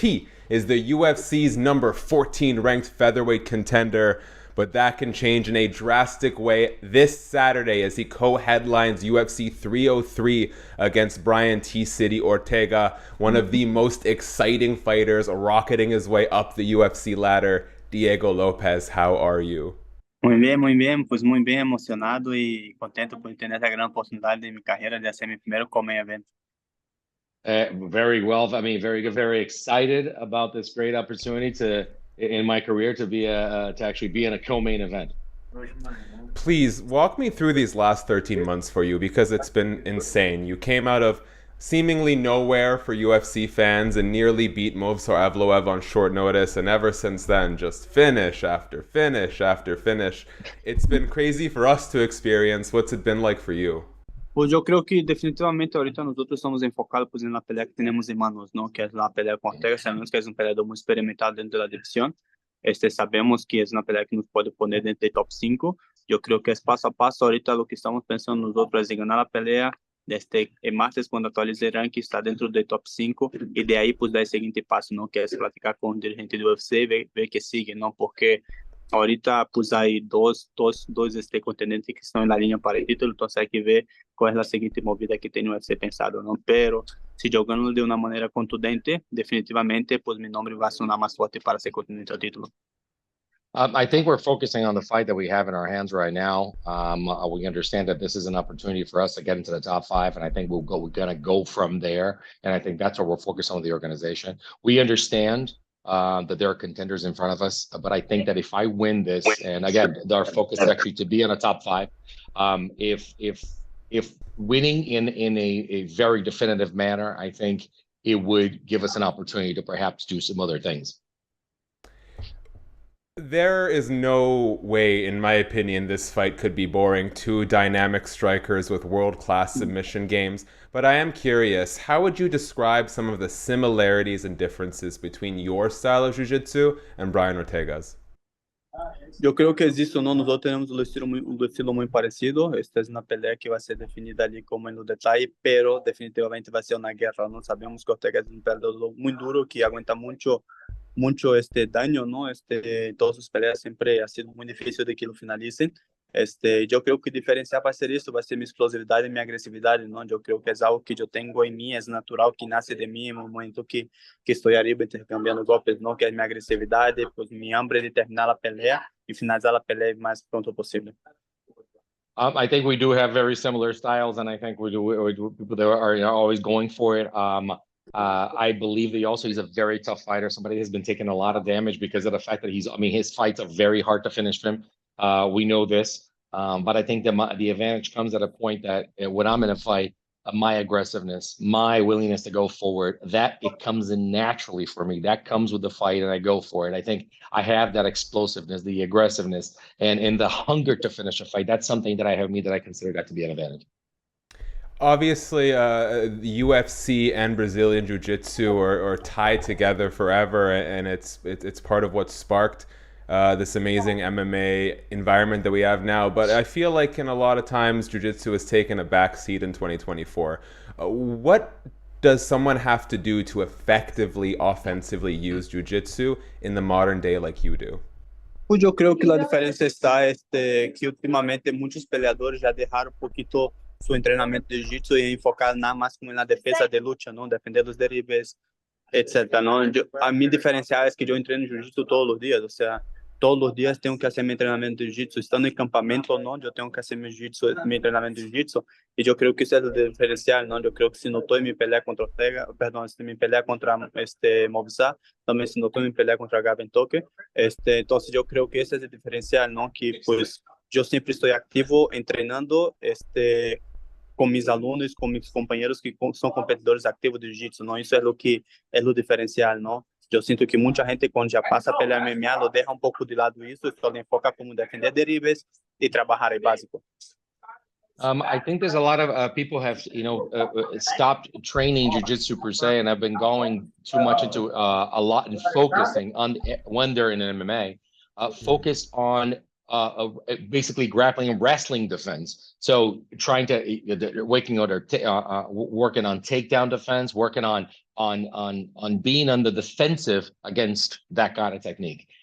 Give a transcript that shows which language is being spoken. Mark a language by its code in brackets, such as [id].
[en] He is the UFC's number 14 ranked featherweight contender, but that can change in a drastic way this Saturday as he co-headlines UFC 303 against Brian T-City Ortega, one of the most exciting fighters rocketing his way up the UFC ladder. Diego Lopes, how are you? [es] Muy bien, pues muy bien emocionado y contento por tener esta gran oportunidad de mi carrera de hacer mi primero main event. [en] Very well. I mean, very good. Very excited about this great opportunity in my career, to actually be in a co-main event. Please walk me through these last 13 months for you, because it's been insane. You came out of seemingly nowhere for UFC fans and nearly beat Movsar Evloev on short notice, and ever since then, just finish after finish after finish. It's been crazy for us to experience. What's it been like for you? [es] Pues yo creo que definitivamente ahorita nosotros estamos enfocados pues en la pelea que tenemos en manos, ¿no? Que es la pelea con Ortega. Sabemos que es un peleador muy experimentado dentro de la división. Sabemos que es una pelea que nos puede poner dentro del top 5. Yo creo que es paso a paso. Ahorita lo que estamos pensando nosotros es ganar la pelea. El martes, cuando actualice el ranking, está dentro del top 5. Y de ahí, pues, dar el siguiente paso, ¿no? Que es platicar con el dirigente do UFC, ver qué sigue, ¿no? Porque ahorita, pues, hay dos contendentes que están en la línea para el título. Entonces, hay que ver cuál es la siguiente movida que tiene o UFC pensado, ¿no? Pero si yo gano de una manera contundente, definitivamente, pues, mi nombre va a sonar más fuerte para ser contendiente al título. [en] I think we're focusing on the fight that we have in our hands right now. We understand that this is an opportunity for us to get into the top 5, and I think we're going to go from there. And I think that's what we're focused on with the organization. We understand that there are contenders in front of us, but I think that if I win this, and again, our focus is actually to be in a top 5. If winning in a very definitive manner, I think it would give us an opportunity to perhaps do some other things. There is no way, in my opinion, this fight could be boring. Two dynamic strikers with world-class submission games. But I am curious, how would you describe some of the similarities and differences between your style of jiu-jitsu and Brian Ortega's? [es] Yo creo que es eso, ¿no? Nosotros tenemos un estilo muy parecido. Esta es una pelea que va a ser definida ali como en los detalles, pero definitivamente va a ser una guerra, ¿no? Sabemos que Ortega es un peleador muy duro, que aguanta mucho daño, ¿no? Todas sus peleas siempre ha sido muy difícil de que lo finalicen. Yo creo que diferenciar va a ser eso, va a ser mi explosividad y mi agresividad, ¿no? Yo creo que es algo que yo tengo en mí, es natural, que nace de mí en el momento que estoy arriba intercambiando golpes, ¿no? Que es mi agresividad, pues mi hambre de terminar la pelea y finalizar la pelea lo más pronto posible. [en] I think we do have very similar styles, and I think we people that are always going for it. I believe that he's a very tough fighter. Somebody has been taking a lot of damage because of the fact that his fights are very hard to finish for him. We know this, but I think the advantage comes at a point that when I'm in a fight, my aggressiveness, my willingness to go forward, that it comes in naturally for me. That comes with the fight, and I go for it. I think I have that explosiveness, the aggressiveness, and the hunger to finish a fight. That's something that I have in me that I consider that to be an advantage. Obviously, the UFC and Brazilian Jiu-Jitsu are tied together forever, and it's part of what sparked this amazing MMA environment that we have now. But I feel like in a lot of times, Jiu-Jitsu has taken a backseat in 2024. What does someone have to do to effectively, offensively use Jiu-Jitsu in the modern day like you do? [es] Pues yo creo que la diferencia está que últimamente muchos peleadores ya dejaron un poquito su entrenamiento de jiu-jitsu y enfocar nada más como en la defensa de lucha, ¿no? Defender los derribes, etcétera, ¿no? A mi diferencial es que yo entreno jiu-jitsu todos los días, o sea, todos los días tengo que hacer mi entrenamiento de jiu-jitsu, estando en campamento o no, yo tengo que hacer mi entrenamiento de jiu-jitsu, y yo creo que eso es el diferencial, ¿no? Yo creo que se notó en mi pelea contra Ortega, perdón, en mi pelea contra Movsar, también se notó en mi pelea contra Gavin Toque, entonces yo creo que ese es el diferencial, ¿no? Que pues yo siempre estoy activo entrenando, con mis alunos, con mis compañeros que son competidores activos de jiu-jitsu, ¿no? Eso es lo que es lo diferencial, ¿no? Yo siento que mucha gente cuando ya pasa a pelear MMA lo deja un poco de lado eso, solo enfoca como defender derribes y trabajar el básico. [en] I think there's a lot of people have, stopped training jiu-jitsu per se, and have been going too much into a lot and focusing on when they're in an MMA, focused on basically grappling and wrestling defense. So trying to working on takedown defense, working on being on the defensive against that kind of technique.